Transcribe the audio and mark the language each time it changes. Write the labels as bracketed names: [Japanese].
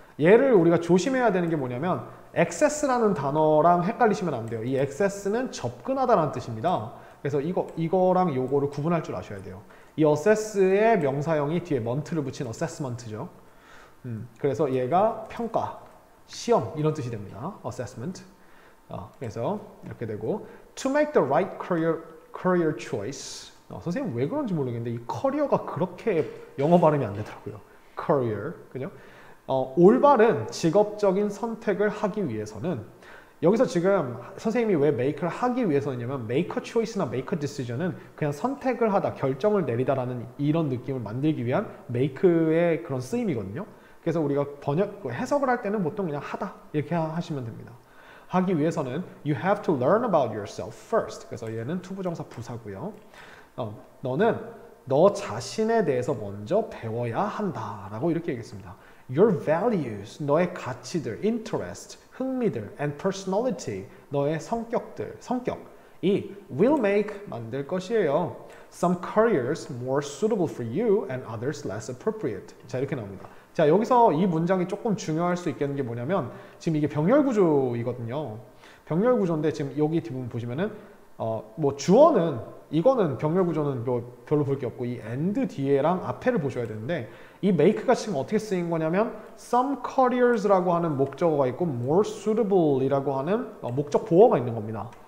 [Korean] 얘를 우리가 조심해야 되는 게 뭐냐면 access라는 단어랑 헷갈리시면 안 돼요. 이 access는 접근하다라는 뜻입니다. 그래서 이거랑 요거를 구분할 줄 아셔야 돼요. 이 assess의 명사형이 뒤에 ment를 붙인 assessment죠. 그래서 얘가 평가, 시험 이런 뜻이 됩니다. [English] assessment. [Korean] 그래서 이렇게 되고 [English] to make the right career choice. [Korean] 선생님 왜 그런지 모르겠는데 이 커리어가 그렇게 영어 발음이 안 되더라고요. career, 그죠? 올바른 직업적인 선택을 하기 위해서는 여기서 지금 선생님이 왜 make를 하기 위해서냐면 [English] make a choice [Korean] 나 [English] make a decision [Korean] 은 그냥 선택을 하다, 결정을 내리다라는 이런 느낌을 만들기 위한 make의 그런 쓰임이거든요. 그래서 우리가 해석을 할 때는 보통 그냥 하다 이렇게 하시면 됩니다. 하기 위해서는 [English] you have to learn about yourself first. [Korean] 그래서 얘는 투부정사 부사고요. 너는 너 자신에 대해서 먼저 배워야 한다라고 이렇게 얘기했습니다. [English] Your values, [Korean] 너의 가치들, interest, 흥미들, [English] and personality, [Korean] 너의 성격, 이 [English] will make, [Korean] 만들 것이에요. [English] Some careers more suitable for you and others less appropriate. [Korean] 자, 이렇게 나옵니다. 자, 여기서 이 문장이 조금 중요할 수 있겠는 게 뭐냐면 지금 이게 병렬 구조이거든요. 병렬 구조인데 지금 여기 뒷부분 보시면은 뭐 주어는 이거는 병렬 구조는 뭐 별로 볼 게 없고 이 and 뒤에랑 앞에를 보셔야 되는데 이 make가 지금 어떻게 쓰인 거냐면 [English] some careers [Korean] 라고 하는 목적어가 있고 [English] more suitable [Korean] 이라고 하는 목적 보어가 있는 겁니다.